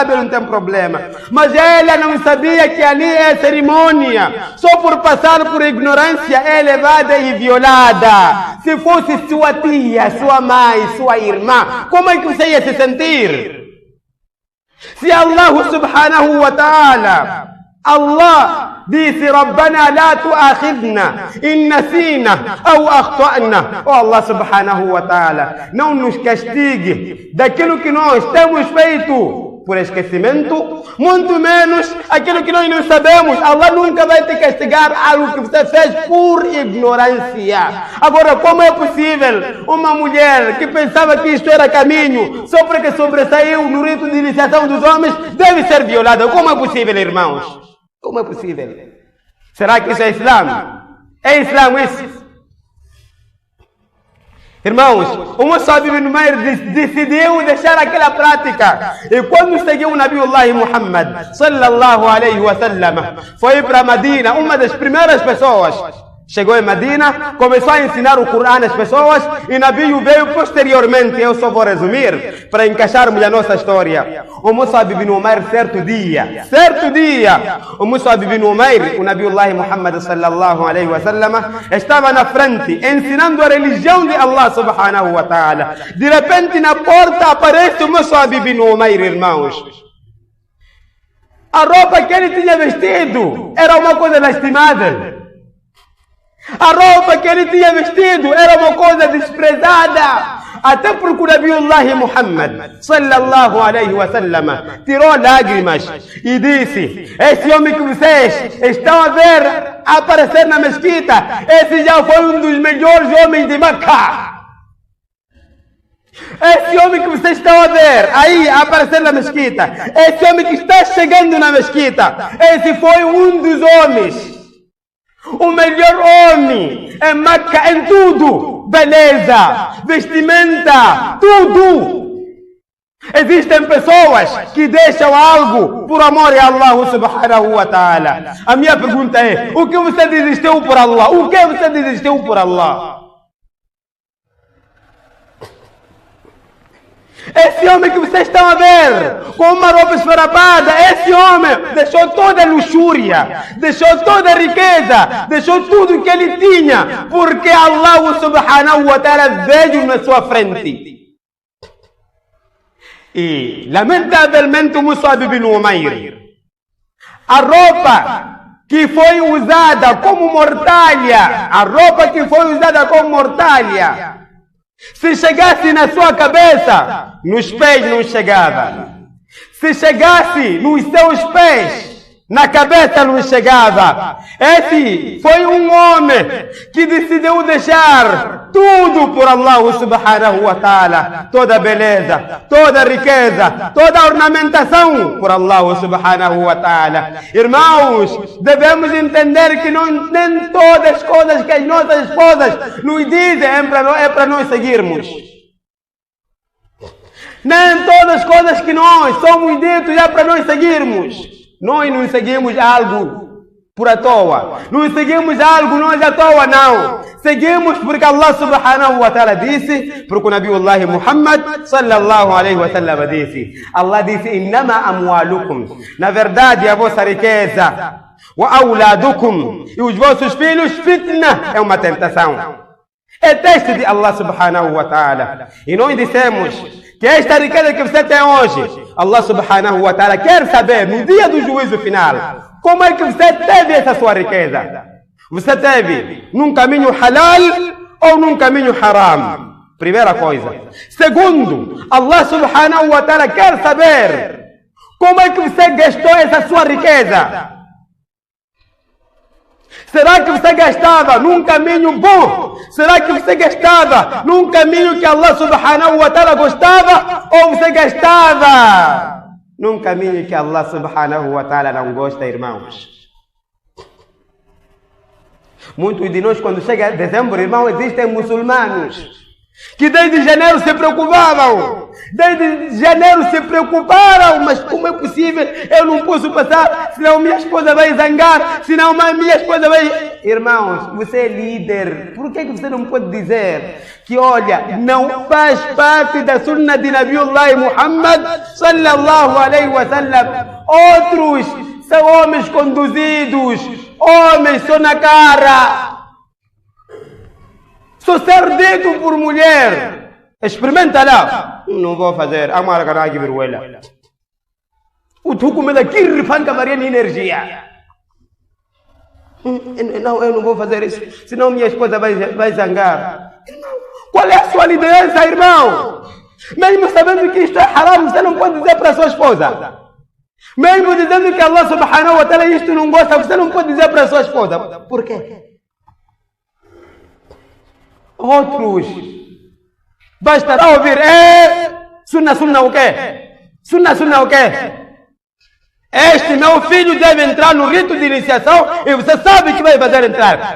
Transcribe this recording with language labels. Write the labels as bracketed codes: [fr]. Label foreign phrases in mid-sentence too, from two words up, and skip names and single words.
[pt] Não tem problema. Mas ela não sabia que ali é cerimônia. Só por passar por ignorância é levada e violada. Se fosse sua tia, sua mãe, sua irmã, como é que você ia se sentir? Se [ar] الله سبحانه وتعالى, [pt] Allah disse: [ar] ربنا لا تؤاخذنا إن نسينا أو أخطأنا. يا الله سبحانه وتعالى, [pt] não nos castigue daquilo que nós temos feito por esquecimento, muito menos aquilo que nós não sabemos. Allah nunca vai te castigar algo que você fez por ignorância. Agora, como é possível uma mulher que pensava que isto era caminho, só porque sobressaiu no rito de iniciação dos homens, deve ser violada? Como é possível, irmãos? Como é possível? Será que isso é Islã? É Islã isso? Irmãos, o Mus'ab ibn Umair decidiu deixar aquela prática. E quando seguiu o [ar] نبي الله محمد صلى الله عليه وسلم, [pt] foi para Medina, uma das primeiras pessoas. Chegou em Medina, começou a ensinar o Corão às pessoas e Nabi veio posteriormente. Eu só vou resumir para encaixarmos a nossa história. O Mus'ab ibn Umair, certo dia, o Mus'ab ibn Umair, o [ar] نبي الله محمد صلى الله عليه وسلم, [pt] estava na frente ensinando a religião de [ar] الله سبحانه وتعالى. [pt] De repente na porta aparece o Mus'ab ibn Umair, irmãos. A roupa que ele tinha vestido era uma coisa lastimável. A roupa que ele tinha vestido era uma coisa desprezada. Até porque o [ar] نبي الله محمد صلى الله عليه وسلم [pt] tirou lágrimas e disse: esse homem que vocês estão a ver aparecer na mesquita, esse já foi um dos melhores homens de Meca. Esse homem que vocês estão a ver aí aparecer na mesquita, esse homem que está chegando na mesquita, esse foi um dos homens, o melhor homem em Meca em tudo, beleza, vestimenta, tudo. Existem pessoas que deixam algo por amor a [ar] الله سبحانه وتعالى. [pt] A minha pergunta é: o que você desistiu por Allah? O que você desistiu por Allah? Esse homem que vocês estão a ver com uma roupa esfarrapada, esse homem deixou toda a luxúria, deixou toda a riqueza, deixou tudo que ele tinha, porque [ar] الله سبحانه وتعالى [pt] veio na sua frente. E lamentavelmente o Mus'ab ibn Umair, a roupa que foi usada como mortalha, se chegasse na sua cabeça, nos pés não chegava. Se chegasse nos seus pés, na cabeça não chegava. Esse foi um homem que decidiu deixar tudo por [ar] الله سبحانه وتعالى. [pt] Toda a beleza, toda a riqueza, toda a ornamentação por [ar] الله سبحانه وتعالى. [pt] Irmãos, devemos entender que nem todas as coisas que as nossas esposas nos dizem é para nós seguirmos. Nem todas as coisas que nós somos ditos é para nós seguirmos. Nós não seguimos algo por à toa. Não seguimos algo nós à toa, não. Seguimos porque [ar] الله سبحانه وتعالى [pt] disse, porque o [ar] نبي الله محمد صلى الله عليه وسلم [pt] disse. Allah disse: [ar] إنما أموالكم. [pt] Na verdade, a vossa riqueza, [ar] وأولادكم, [pt] e os vossos filhos, fitna, é uma tentação. É teste de [ar] الله سبحانه وتعالى. [pt] E nós dissemos que esta riqueza que você tem hoje, [ar] الله سبحانه وتعالى [pt] quer saber no dia do juízo final, como é que você teve essa sua riqueza? Você teve num caminho halal ou num caminho haram? Primeira coisa. Segundo, [ar] الله سبحانه وتعالى [pt] quer saber como é que você gastou essa sua riqueza. Será que você gastava num caminho bom? Será que você gastava num caminho que [ar] الله سبحانه وتعالى [pt] gostava? Ou você gastava num caminho que [ar] الله سبحانه وتعالى [pt] não gosta, irmãos? Muitos de nós, quando chega dezembro, irmão, existem muçulmanos que desde janeiro se preocupavam. Desde janeiro se preocuparam, mas como é possível? Eu não posso passar, senão minha esposa vai zangar, senão minha esposa vai... Irmãos, você é líder, por que você não pode dizer que, olha, não faz parte da sunna de [ar] نبي الله محمد صلى الله عليه وسلم? [pt] Outros são homens conduzidos, homens só na cara, só ser dito por mulher. Experimenta lá. Não vou fazer. Amara caragi viruela. O tu come daqui rifanga variando energia. Não, eu não vou fazer isso. Senão minha esposa vai zangar. Qual é a sua liderança, irmão? Mesmo sabendo que isto é haram, você não pode dizer para a sua esposa. Mesmo dizendo que [ar] الله سبحانه وتعالى [pt] isto não gosta, você não pode dizer para a sua esposa. Por quê? Outros bastará ouvir, sunna o quê? Sunna o quê? Este meu filho deve entrar no rito de iniciação e você sabe que vai fazer entrar.